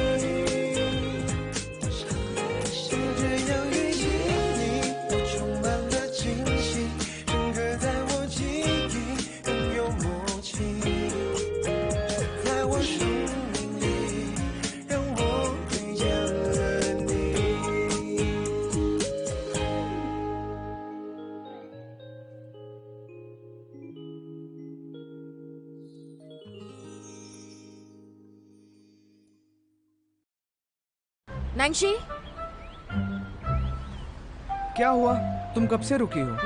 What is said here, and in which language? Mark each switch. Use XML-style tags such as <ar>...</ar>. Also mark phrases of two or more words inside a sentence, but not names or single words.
<zh>就这样遇见你，我充满了惊喜，深刻在我记忆，更有默契，在我生命里，让我遇见了你。</zh> <hi>नैंशी, क्या हुआ? तुम कब से रुकी हो?</hi>